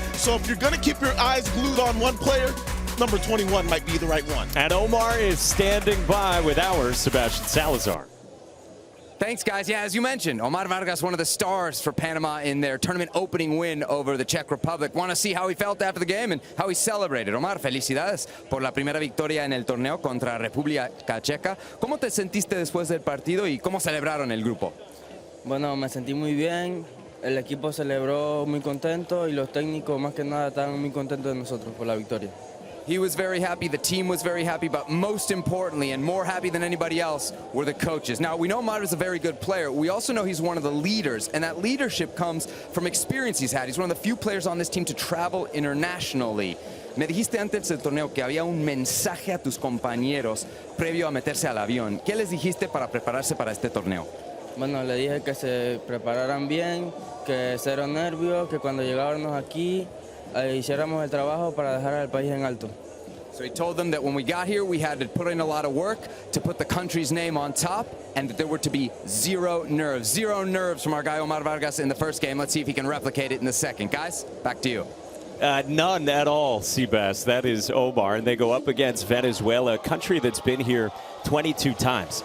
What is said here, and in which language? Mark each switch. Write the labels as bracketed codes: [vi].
[en] So if you're going to keep your eyes glued on one player, number 21 might be the right one. And Omar is standing by with our Sebastian Salazar. Thanks, guys. Yeah, as you mentioned, Omar Vargas, one of the stars for Panama in their tournament opening win over the Czech Republic. Want to see how he felt after the game and how he celebrated. [es] Omar, felicidades por la primera victoria en el torneo contra República Checa. ¿Cómo te sentiste después del partido y cómo celebraron el grupo? Bueno, me sentí muy bien. El equipo celebró muy contento y los técnicos más que nada estaban muy contentos de nosotros por la victoria. [en] He was very happy, the team was very happy, but most importantly, and more happy than anybody else, were the coaches. Now, we know Omar is a very good player. We also know he's one of the leaders, and that leadership comes from experience he's had. He's one of the few players on this team to travel internationally. [es] Me dijiste antes del torneo que había un mensaje a tus compañeros previo a meterse al avión. ¿Qué les dijiste para prepararse para este torneo? Bueno, le dije que se prepararan bien, que cero nervios, que cuando llegáramos aquí hiciéramos el trabajo para dejar al país en alto. [en] So he told them that when we got here, we had to put in a lot of work to put the country's name on top, and that there were to be zero nerves. 0 nerves from our guy Omar Vargas in the first game. Let's see if he can replicate it in the second. Guys, back to you. None at all, Seabass. That is Omar, and they go up against Venezuela, a country that's been here 22 times.